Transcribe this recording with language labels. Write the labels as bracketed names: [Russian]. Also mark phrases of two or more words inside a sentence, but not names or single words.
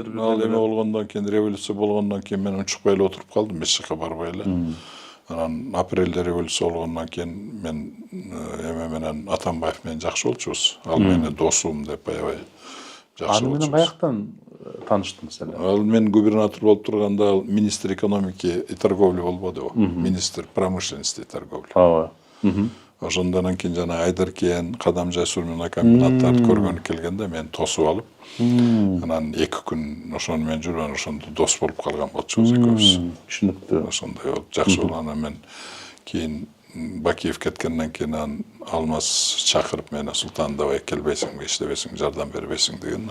[Kyrgyz] ал эме болгондон кийин, революция болгондон кийин мен унчукпай эле отуруп калдым, эч жака барбай эле. Анан апрелде революция болгондон кийин мен эме менен Атамбаев менен жакшы болчубуз. Ал менин досум деп аябай жакшы болчубуз. Аны менен каяктан тааныштыңыз эле? Ал мен губернатор болуп турганда ал [Russian] министр экономики и торговли [Kyrgyz] болбодубу? [Russian] Министр промышленности и торговли. [Kyrgyz] Ооба. Ошондон кийин жана Айдаркен, Кадамжай сурмина комбинаттарды көргөнү келгенде мен тосуп алып, анан 2 күн ошону менен жүрүп, ошондо дос болуп калган болчубуз экөөбүз. Түшүнүктүү. Ошондой болуп жакшы болгон. Анан мен кийин Бакиев кеткенден кийин Алмаз чакырып мени, Султан, давай келбейсиңби, иштебейсиңби, жардам бербейсиң деген.